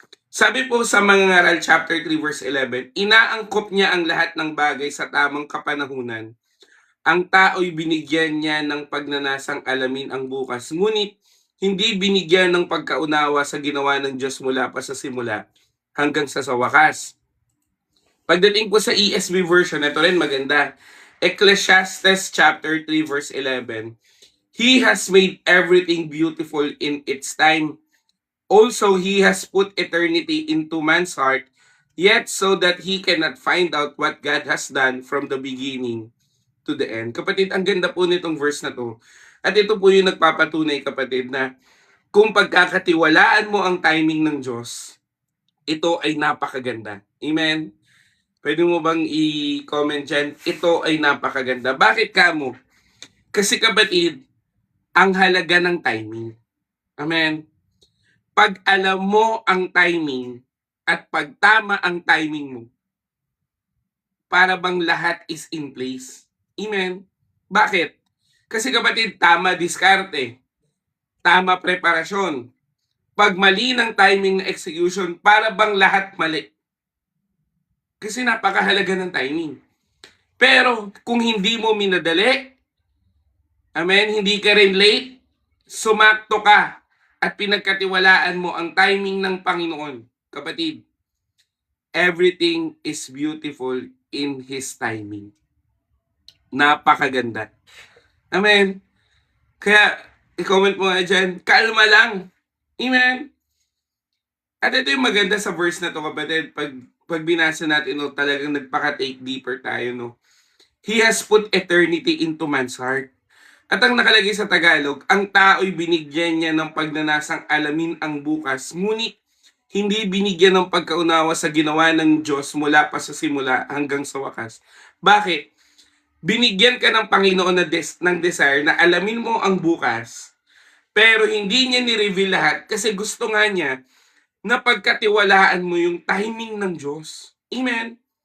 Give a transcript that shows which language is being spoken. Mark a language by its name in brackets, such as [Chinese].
[Filipino] Sabi po sa mga ngaral chapter 3 verse 11, inaangkop niya ang lahat ng bagay sa tamang kapanahunan. Ang tao'y binigyan niya ng pagnanasang alamin ang bukas, ngunit hindi binigyan ng pagkaunawa sa ginawa ng Diyos mula pa sa simula hanggang sa wakas. Pagdating po sa ESV version, ito rin maganda. [English] Ecclesiastes chapter 3 verse 11, He has made everything beautiful in its time. Also, He has put eternity into man's heart, yet so that he cannot find out what God has done from the beginning to the end. [Filipino] Kapatid, ang ganda po nitong verse na to. At ito po yung nagpapatunay, kapatid, na kung pagkakatiwalaan mo ang timing ng Diyos, ito ay napakaganda. Amen? Pwede mo bang i-comment dyan? Ito ay napakaganda. Bakit kamo? Kasi kapatid, ang halaga ng timing. Amen? Pag alam mo ang timing at pag tama ang timing mo, para bang lahat [English] is in place. [Filipino] Amen? Bakit? Kasi kapatid, tama diskarte, tama preparasyon. Pag mali ng timing ng execution, para bang lahat mali. Kasi napakahalaga ng timing. Pero kung hindi mo minadali, amen, hindi ka rin late, sumakto ka at pinagkatiwalaan mo ang timing ng Panginoon, kapatid, [English] everything is beautiful in His timing. [Filipino] Napakaganda. Amen. Kaya, i-comment mo nga dyan, kalma lang. Amen. At ito yung maganda sa verse na to, kapatid. Pag binasa natin, no, talagang nagpaka-take deeper tayo, no. [English] He has put eternity into man's heart. [Filipino] At ang nakalagay sa Tagalog, ang tao'y binigyan niya ng pagnanasang alamin ang bukas, ngunit hindi binigyan ng pagkaunawa sa ginawa ng Diyos mula pa sa simula hanggang sa wakas. Bakit? Binigyan ka ng Panginoon ng desire na alamin mo ang bukas, pero hindi niya ni-reveal lahat kasi gusto nga niya na pagkatiwalaan mo yung timing ng Diyos. Amen?